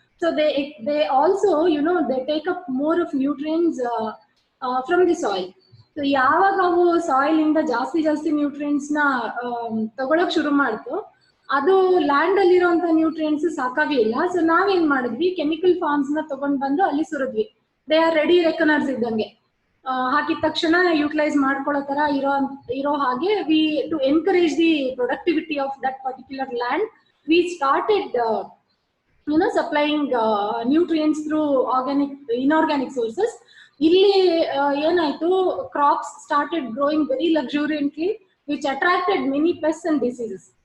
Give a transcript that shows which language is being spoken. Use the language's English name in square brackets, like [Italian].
[English] So they also, you know, they take up more of nutrients from the soil. [Kannada] So ಯಾವಾಗ ಅವು soil ಇಂದ ಜಾಸ್ತಿ nutrients ನ ತಗೊಳಕ್ ಶುರು ಮಾಡ್ತು, ಅದು ಲ್ಯಾಂಡ್ ಅಲ್ಲಿರುವಂತ ನ್ಯೂಟ್ರಿಯೆಂಟ್ಸ್ ಸಾಕಾಗ್ಲಿಲ್ಲ. ಸೊ ನಾವೇನ್ ಮಾಡಿದ್ವಿ, ಕೆಮಿಕಲ್ ಫಾರ್ಮ್ಸ್ ನ ತಗೊಂಡ್ ಬಂದು ಅಲ್ಲಿ ಸುರಿದ್ವಿ. [English] they are ready reckoners [Kannada] ಇದ್ದಂಗೆ, ಹಾಕಿದ ತಕ್ಷಣ ಯುಟಿಲೈಸ್ ಮಾಡ್ಕೊಳ್ಳೋ ತರ ಇರೋ ಹಾಗೆ, [English] We to encourage the productivity of that particular land, we started supplying nutrients through inorganic sources. [Kannada] ಇಲ್ಲಿ ಏನಾಯ್ತು, [English] crops started growing very luxuriantly, which attracted many pests and diseases.